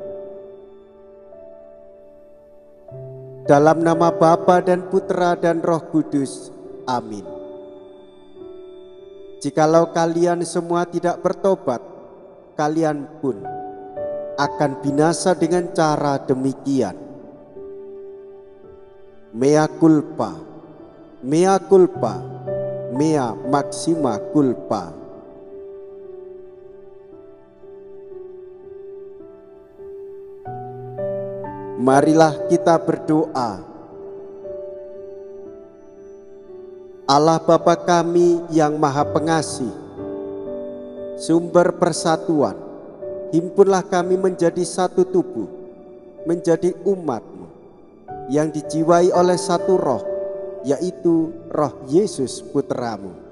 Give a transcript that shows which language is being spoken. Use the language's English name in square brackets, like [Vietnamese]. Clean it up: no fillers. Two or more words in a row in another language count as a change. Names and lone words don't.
[Indonesian] Dalam nama Bapa dan Putra dan Roh Kudus, amin. Jikalau kalian semua tidak bertobat, kalian pun akan binasa dengan cara demikian. [Latin] Mea culpa, mea culpa, mea maxima culpa. [Indonesian] Marilah kita berdoa. Allah Bapa kami yang Maha Pengasih, sumber persatuan, himpunlah kami menjadi satu tubuh, menjadi umat-Mu yang dijiwai oleh satu roh, yaitu roh Yesus Putra-Mu.